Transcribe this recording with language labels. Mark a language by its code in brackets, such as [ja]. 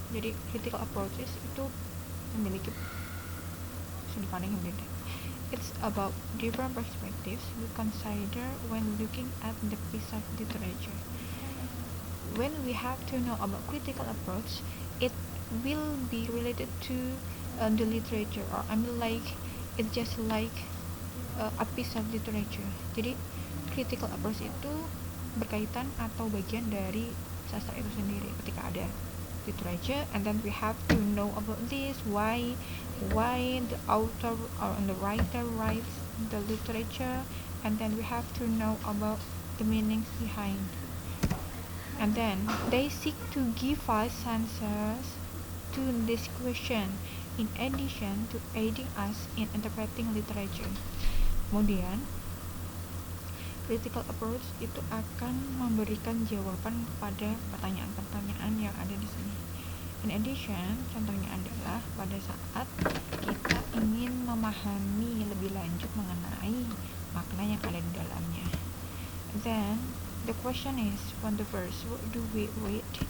[id] Jadi critical approaches itu memiliki sudut pandang yang beda. [en] It's about different perspectives we consider when looking at the piece of literature. When we have to know about critical approach, it will be related to the literature, or it's just like a piece of literature. [id] Jadi critical approach itu berkaitan atau bagian dari sastra itu sendiri. Ketika ada [en] literature, and then we have to know about this, why the author or the writer writes the literature, and then we have to know about the meanings behind, and then they seek to give us answers to this question in addition to aiding us in interpreting literature. [id] Kemudian critical approach itu akan memberikan jawaban kepada pertanyaan-pertanyaan yang ada di sini. [en] In addition, [id] contohnya adalah pada saat kita ingin memahami lebih lanjut mengenai makna yang ada di dalamnya. [en] Then the question is from the verse, what do we read?